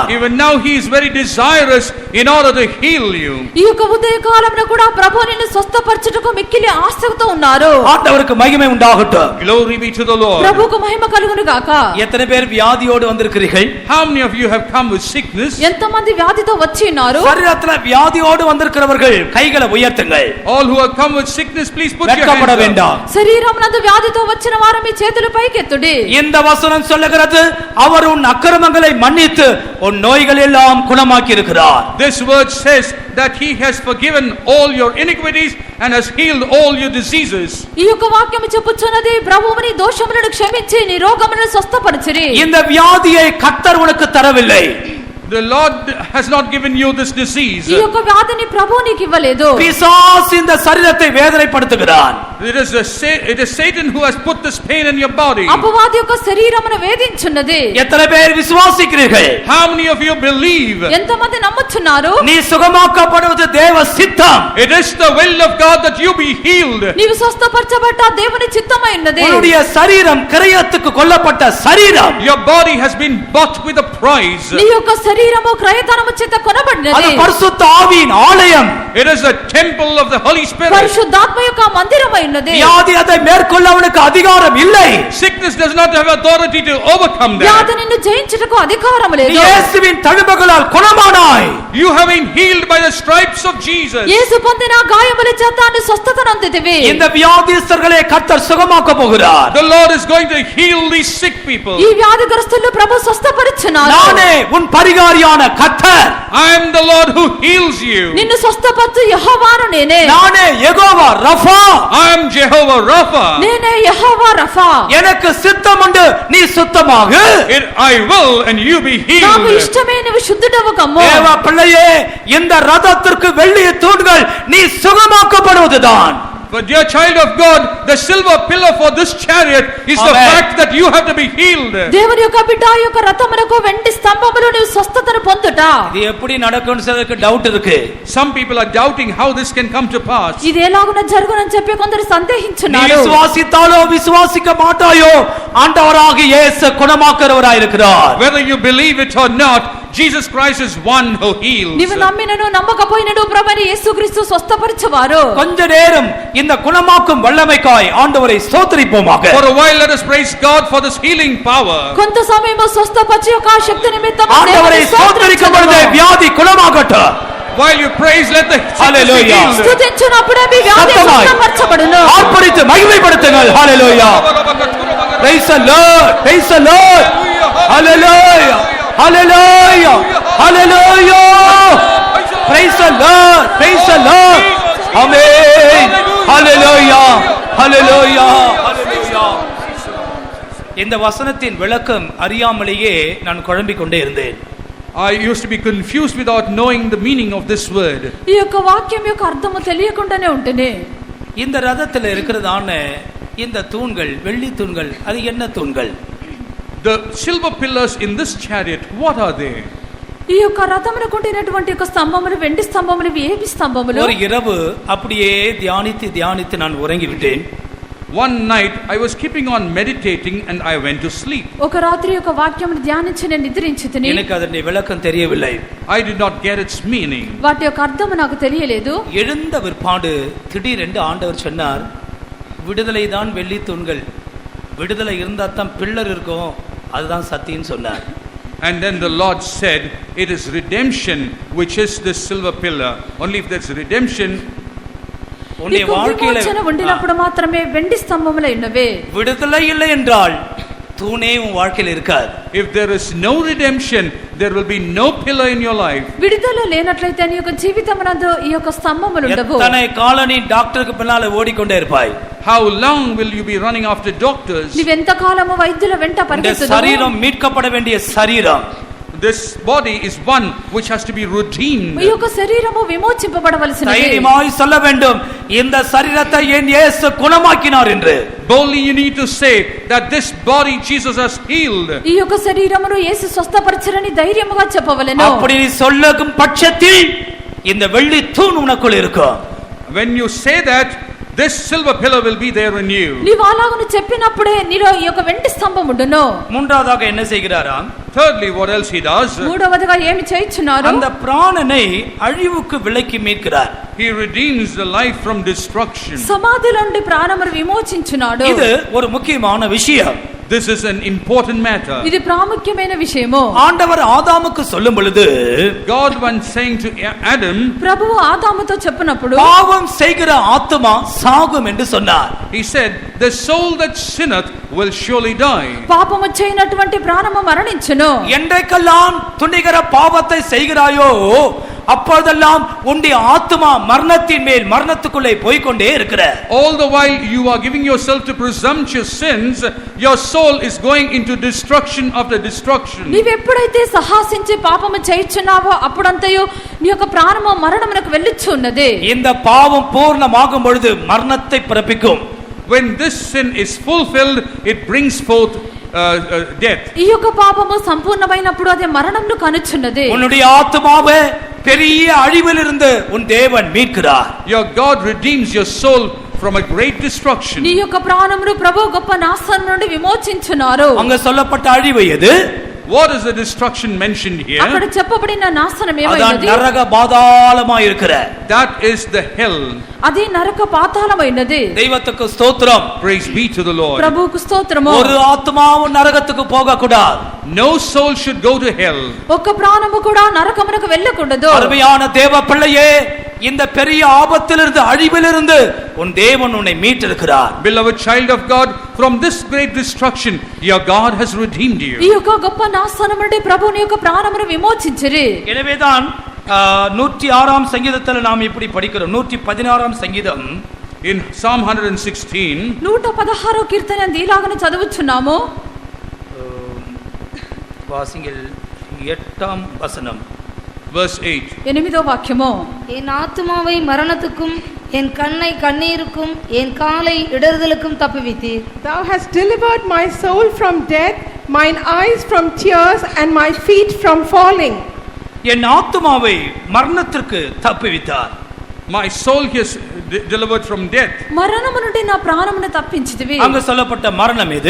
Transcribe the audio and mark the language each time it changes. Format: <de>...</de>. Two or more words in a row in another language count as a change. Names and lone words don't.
<en>Even now he is very desirous in order to heal you.</en> <te>ఈ యొక్క ఉదయ కాలంలో కూడా ప్రభువు నిన్ను స్వస్థపరచుటకు మిక్కిలి ఆసక్తితో ఉన్నారు.</te> <ta>ஆண்டவருக்கு மகிமை உண்டாகட்டும்.</ta> <en>Glory be to the Lord.</en> <te>ప్రభువుకు మహిమ కలుగును గాక.</te> <ta>எத்தனை பேர் வியாதியோடு வந்திருக்கிறீர்கள்?</ta> <en>How many of you have come with sickness?</en> <te>ఎంతమంది వ్యాధితో వచ్చి ఉన్నారు?</te> <ta>சரீரத்துல வியாதியோடு வந்திருக்கிறவர்கள் கைகளை உயர்த்துங்கள்.</ta> <en>All who have come with sickness, please put your</en> <ta>வெட்கப்பட</ta> <en>hands up.</en> <ta>வேண்டாம்.</ta> <te>శరీరమునందు వ్యాధితో వచ్చిన వారు మీ చేతులు పైకెత్తుడి.</te> <ta>இந்த வசனம் சொல்லுகிறது அவர் உன் அக்கிரமங்களை மன்னித்து உன் நோய்கள் எல்லாம் குணமாக்கி இருக்கிறார்.</ta> <en>This word says that he has forgiven all your iniquities and has healed all your diseases.</en> <te>ఈ యొక్క వాక్యం చెప్పుచున్నది ప్రభువు నీ దోషములను క్షమించి నీ రోగములను స్వస్థపరిచిరి.</te> <ta>இந்த வியாதியை கர்த்தர் உனக்கு தரவில்லை.</ta> <en>The Lord has not given you this disease.</en> <te>ఈ యొక్క వ్యాధిని ప్రభువు నీకు ఇవ్వలేదు.</te> <ta>பிசாசு இந்த சரீரத்தை வேதனைப்படுத்துகிறான்.</ta> <en>It is Satan who has put this pain in your body.</en> <te>అపవాది యొక్క శరీరమును వేధించున్నది.</te> <ta>எத்தனை பேர் விசுவாசிக்கிறீர்கள்?</ta> <en>How many of you believe?</en> <te>ఎంతమంది నమ్ముచున్నారు?</te> <ta>நீ சுகமாக்கப்படுவது தேவ சித்தம்.</ta> <en>It is the will of God that you be healed.</en> <te>నీవు స్వస్థపరచబడ్డ దేవుని చిత్తమై ఉన్నది.</te> <ta>உன்னுடைய சரீரம் கிரயத்துக்கு கொல்லப்பட்ட சரீரம்.</ta> <en>Your body has been bought with a price.</en> <te>నీ యొక్క శరీరము క్రయధనము చేత</te> <ta>அது</ta> <te>కొనబడినది.</te> <ta>பரிசுத்த ஆவியின் ஆலயம்.</ta> <en>It is a temple of the Holy Spirit.</en> <te>పరిశుద్ధాత్మ యొక్క మందిరమై ఉన్నది.</te> <ta>வியாதி அதை மேற்கொள்ள அவனுக்கு அதிகாரம் இல்லை.</ta> <en>Sickness does not have authority to overcome that.</en> <te>వ్యాధి నిన్ను జయించుటకు అధికారం లేదు.</te> <ta>இயேசுவின் தழும்புகளால் குணமானாய்.</ta> <en>You have been healed by the stripes of Jesus.</en> <te>యేసు పొందిన గాయముల చేత నీ స్వస్థత నొందితివి.</te> <ta>இந்த வியாதிஸ்தர்களை கர்த்தர் சுகமாக்க போகிறார்.</ta> <en>The Lord is going to heal these sick people.</en> <te>ఈ వ్యాధిగ్రస్తులను ప్రభు స్వస్థపరిచున్నాడు.</te> <ta>நானே உன் பரிகாரியான கர்த்தர்.</ta> <en>I am the Lord who heals you.</en> <te>నిన్ను స్వస్థపరచు యెహోవాను నేనే.</te> <ta>நானே யெகோவா ரஃபா.</ta> <en>I am Jehovah Rapha.</en> <te>నేనే యెహోవా రఫా.</te> <ta>எனக்கு சித்தம் உண்டு, நீ சுத்தமாகு.</ta> <en>I will and you be</en> <te>నాకు</te> <en>healed.</en> <te>ఇష్టమే నీవు శుద్ధుడవు కమ్ము.</te> <ta>தேவ பிள்ளையே, இந்த ரதத்திற்கு வெள்ளிய தூண்கள் நீ சுகமாக்கப்படுவதுதான்.</ta> <en>But dear child of God, the silver pillar for this chariot is the Amen. fact that you have to be healed.</en> <te>దేవుని యొక్క బిడ్డ యొక్క రథమునకు వెండి స్తంభములు నీవు స్వస్థతను పొందుట.</te> <ta>இது எப்படி நடக்கும்னு சிலருக்கு டவுட் இருக்கு.</ta> <en>Some people are doubting how this can come to pass.</en> <te>ఇది ఎలాగున జరుగునని చెప్పి కొందరు</te> <ta>நீ</ta> <te>సందేహించున్నారు.</te> <ta>விசுவாசித்தாலோ விசுவாசிக்க மாட்டாயோ, ஆண்டவராகிய இயேசு குணமாக்குறவராய் இருக்கிறார்.</ta> <en>Whether you believe it or not, Jesus Christ is one who heals.</en> <te>నీవు నమ్మినను నమ్మకపోయినను ప్రభువైన యేసుక్రీస్తు స్వస్థపరిచువారు.</te> <ta>கொஞ்ச நேரம் இந்த குணமாக்கும் வல்லமைக்காய் ஆண்டவரை ஸ்தோத்திரிப்போமாக.</ta> <en>For a while let us praise God for this healing power.</en> <te>కొంత సమయము స్వస్థపరిచే యొక్క శక్తి నిమిత్తము</te> <ta>ஆண்டவரை ஸ்தோத்திரிக்கும் பொழுது வியாதி குணமாகட்டும்.</ta> <en>While you praise, let the sickness be Hallelujah. healed.</en> <te>స్తుతించునప్పుడే మీ వ్యాధి స్వస్థపరచబడును.</te> <ta>ஆர்ப்பரித்து மகிமைப்படுத்துங்கள். ஹalleluya.</ta> <en>Praise the Lord. Praise the Lord. Hallelujah. Hallelujah. Hallelujah. Praise the Lord. Praise the Lord. Amen. Hallelujah. Hallelujah. Hallelujah.</en> <ta>இந்த வசனத்தின் விளக்கம் அறியாமலேயே நான் குழம்பிக் கொண்டே இருந்தேன்.</ta> <en>I used to be confused without knowing the meaning of this word.</en> <te>ఈ యొక్క వాక్యం యొక్క అర్థము తెలియకుండానే ఉంటేనే.</te> <ta>இந்த ரதத்தில் இருக்கிறதான இந்த தூண்கள், வெள்ளி தூண்கள், அது என்ன தூண்கள்?</ta> <en>The silver pillars in this chariot, what are they?</en> <te>ఈ యొక్క రథమునకు ఉండినటువంటి యొక్క స్తంభములు వెండి స్తంభములు ఏవి స్తంభములు?</te> <ta>ஒரு இரவு அப்படியே தியானித்து நான் உறங்கிவிட்டேன்.</ta> <en>One night I was keeping on meditating and I went to sleep.</en> <te>ఒక రాత్రి యొక్క వాక్యమును ధ్యానించి నేను నిద్రించితిని.</te> <ta>எனக்கு அதனுடைய விளக்கம் தெரியவில்லை.</ta> <en>I did not get its meaning.</en> <te>వాటి యొక్క అర్థము నాకు తెలియలేదు.</te> <ta>எழுந்த விற்பாடு திடீரென்று ஆண்டவர் சொன்னார், விடுதலை தான் வெள்ளி தூண்கள், விடுதலை இருந்தா தான் பில்லர் இருக்கும், அதுதான் சத்தியம்னு சொன்னார்.</ta> <en>And then the Lord said, it is redemption which is the silver pillar. Only if there's redemption,</en> <ta>உன்னுடைய வாழ்க்கையில</ta> <te>ఉండినప్పుడు మాత్రమే వెండి స్తంభములు ఉన్నవే.</te> <ta>விடுதலை இல்லை என்றால் தூணே உன் வாழ்க்கையில் இருக்காது.</ta> <en>if there is no redemption, there will be no pillar in your life.</en> <te>విడుదల లేనట్లయితే నీ యొక్క జీవితమునందు ఈ యొక్క స్తంభములు ఉండవు.</te> <ta>எத்தனை காலம் நீ டாக்டருக்கு பின்னால ஓடிக்கொண்டே இருப்பாய்.</ta> <en>How long will you be running after doctors?</en> <te>నీవెంత కాలము వైద్యుల వెంట పరిగెత్తుదువు?</te> <ta>శరీరం மீட்கப்பட வேண்டிய శరీరం.</ta> <en>This body is one which has to be redeemed.</en> <te>ఈ యొక్క శరీరము విమోచింపబడవలసినది.</te> <ta>ధైర్యమాய் சொல்ல வேண்டும், இந்த சரீரத்தை என் இயேசு குணமாக்கினார் என்று.</ta> <en>Boldly you need to say that this body Jesus has healed.</en> <te>ఈ యొక్క శరీరమును యేసు స్వస్థపరిచారని ధైర్యముగా చెప్పవలెను.</te> <ta>அப்படி நீ சொல்லும் பட்சத்தில் இந்த வெள்ளி தூண் உனக்குள் இருக்கும்.</ta> <en>When you say that, this silver pillar will be there in you.</en> <te>నీవు అలాగను చెప్పినప్పుడే నీలో ఈ యొక్క వెండి స్తంభం ఉండును.</te> <ta>மூன்றாவதாக என்ன செய்கிறாராம்?</ta> <en>Thirdly, what else he does?</en> <te>మూడవదిగా ఏమి చేయుచున్నారు?</te> <ta>அந்த பிராணனை அழிவுக்கு விலக்கி மீட்கிறார்.</ta> <en>He redeems the life from destruction.</en> <te>సమాధిలో నుండి ప్రాణమును విమోచించున్నాడు.</te> <ta>இது ஒரு முக்கியமான விஷயம்.</ta> <en>This is an important matter.</en> <te>ఇది ప్రాముఖ్యమైన విషయము.</te> <ta>ஆண்டவர் ஆதாமுக்கு சொல்லும் பொழுது,</ta> <en>God once saying to Adam,</en> <te>ప్రభువు ఆదాముతో చెప్పినప్పుడు,</te> <ta>பாவம் செய்கிற ஆத்துமா சாகும் என்று சொன்னார்.</ta> <en>he said, the soul that sinneth will surely die.</en> <te>పాపము చేయనటువంటి ప్రాణము మరణించును.</te> <ta>என்றைக்கெல்லாம் துணிகர பாவத்தை செய்கிறாயோ அப்பொழுதெல்லாம் உன்னுடைய ஆத்துமா மரணத்தின் மேல் மரணத்துக்குள்ளே போய்க்கொண்டே இருக்கிற.</ta> <en>All the while you are giving yourself to presumptuous sins, your soul is going into destruction after destruction.</en> <te>నీవు ఎప్పుడైతే సాహసించి పాపము చేయుచున్నావో అప్పుడంతయు నీ యొక్క ప్రాణము మరణమునకు వెళ్ళుచున్నది.</te> <ta>இந்த பாவம் பூர்ணமாகும் பொழுது மரணத்தை பிறப்பிக்கும்.</ta> <en>When this sin is fulfilled, it brings forth death.</en> <te>ఈ యొక్క పాపము సంపూర్ణమైనప్పుడు అది మరణమును కనుచున్నది.</te> <ta>உன்னுடைய ஆத்துமாவை பெரிய அழிவிலிருந்து உன் தேவன் மீட்கிறார்.</ta> <en>Your God redeems your soul from a great destruction.</en> <te>నీ యొక్క ప్రాణమును ప్రభువు గొప్ప నాశనం నుండి విమోచించున్నారు.</te> <ta>அங்க சொல்லப்பட்ட அழிவு எது?</ta> <en>What is the destruction mentioned here?</en> <te>అక్కడ చెప్పబడిన నాశనం</te> <ta>அதான்</ta> <te>ఏమైనది?</te> <ta>நரக பாதாளமாய் இருக்கிற,</ta> <en>That is the hell.</en> <te>అది నరక పాతాళమైనది.</te> <ta>தெய்வத்துக்கு ஸ்தோத்திரம்.</ta> <en>Praise be to the Lord.</en> <te>ప్రభువుకు స్తోత్రము.</te> <ta>ஒரு ஆத்மாவும் நரகத்துக்கு போக கூடாது.</ta> <en>No soul should go to hell.</en> <te>ఒక్క ప్రాణము కూడా నరకమునకు వెళ్ళకూడదు.</te> <ta>அருமையான தேவ பிள்ளையே, இந்த பெரிய ஆபத்திலிருந்து, அழிவிலிருந்து உன் தேவன் உன்னை மீட்டிருக்கிறார்.</ta> <en>Beloved child of God, from this great destruction your God has redeemed you.</en> <te>ఈ యొక్క గొప్ప నాశనం నుండి ప్రభువుని యొక్క ప్రాణమును విమోచించిరి.</te> <ta>எனவேதான் 106ஆம் சங்கீதத்தில் நாம் இப்படி படிக்கிறோம். 116ஆம் சங்கீதம்</ta> <en>In Psalm 116,</en> <te>116 కీర్తన దీలాగన చదువుచున్నాము.</te> <ta>வாசிங்கள் 8ஆம் வசனம்,</ta> <en>verse 8.</en> <te>8వ వాక్యము.</te> <ta>என் ஆத்துமாவை மரணத்துக்கும் என் கண்ணை கண்ணீருக்கும் என் காலை இடறுதலுக்கும் தப்புவித்தீர்.</ta> <en>Thou hast delivered my soul from death, mine eyes from tears, and my feet from falling.</en> <ta>என் ஆத்துமாவை மரணத்திற்கு தப்புவித்தார்.</ta> <en>My soul is delivered from death.</en> <te>మరణము నుండి నా ప్రాణమును తప్పించితివి.</te> <ta>அங்க சொல்லப்பட்ட மரணம் எது?</ta>